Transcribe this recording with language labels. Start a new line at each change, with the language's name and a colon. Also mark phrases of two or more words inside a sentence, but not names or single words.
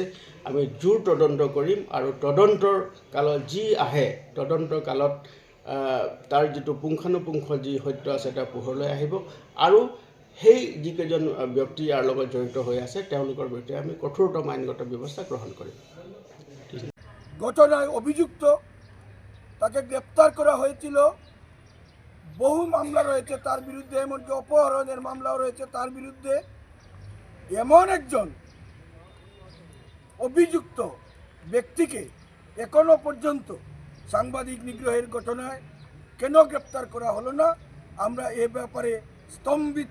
Assamese: আমি জোৰ তদন্ত কৰিম আৰু তদন্তৰ কালত যি আহে তদন্তৰ কালত তাৰ যিটো পুংখানুপুংখ যি সত্য আছে এটা পোহৰলৈ আহিব আৰু সেই যিকেইজন ব্যক্তি ইয়াৰ লগত জড়িত হৈ আছে তেওঁলোকৰ বিৰুদ্ধে আমি কঠোৰতম আইনগত ব্যৱস্থা গ্ৰহণ কৰিম।
Bangla: ঘটনায় অভিযুক্ত তাকে গ্রেপ্তার করা হয়েছিল। বহু মামলা রয়েছে তার বিরুদ্ধে, এমনকি অপহরণের মামলাও রয়েছে তার বিরুদ্ধে। এমন একজন অভিযুক্ত ব্যক্তিকে এখনো পর্যন্ত সাংবাদিক নিগ্রহের ঘটনায় কেন গ্রেপ্তার করা হলো না, আমরা এ ব্যাপারে স্তম্ভিত।